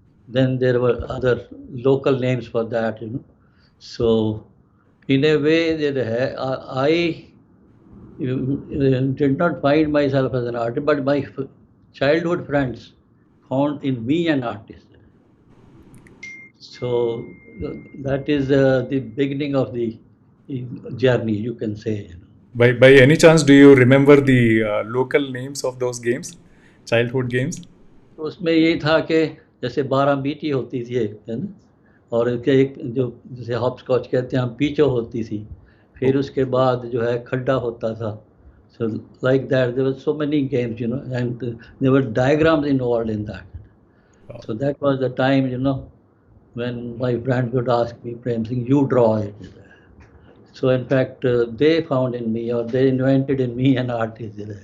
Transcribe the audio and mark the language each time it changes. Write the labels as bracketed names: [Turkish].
[English] Then there were other local names for that. So in a way, I did not find myself as an artist, but my childhood friends found in me an artist. So that is the beginning of the journey, you can say. By any chance, do you remember the local names of those games, childhood games? [Hindi] तो उसमें यही था कि जैसे 12 BT होती थी एक, है ना, और एक जो जैसे हॉपस्कॉच कहते हैं हम, पीचो होती थी, फिर उसके बाद जो है खड्डा होता था. [English] So like that, there were so many games, and there were diagrams involved in that. So that was the time, when my friends would ask me, Prem Singh, you draw it. So in fact, they found in me, or they invented in me an artist.